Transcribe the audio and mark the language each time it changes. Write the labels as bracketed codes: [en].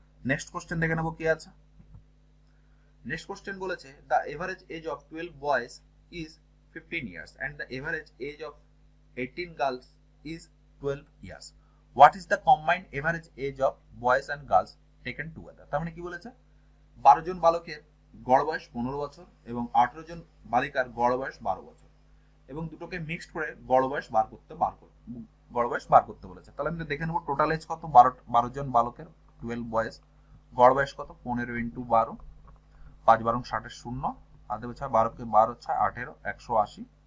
[bn] Next question দেখে নেবো কি আছে। নেক্সট কোশ্চেন বলেছে [en] The average age of 12 boys is 15 years and the average age of 18 girls is 12 years. What is the combined average age of boys and girls taken together? [bn] তার মানে কি বলেছে 12 জন বালকের গড় বয়স 15 বছর এবং 18 জন বালিকার গড় বয়স 12 বছর, এবং দুটোকে মিক্সড করে গড় বয়স বার গড় বয়স বার করতে বলেছে। তাহলে আমি দেখে নেবো টোটাল এজ কত, 12 জন বালকের, 12 বয়েজ। গড় বয়স কত, 15 ইন্টু 12, 5 12 60 শূন্য, আর দেবে 12 কে 12 6 18 180।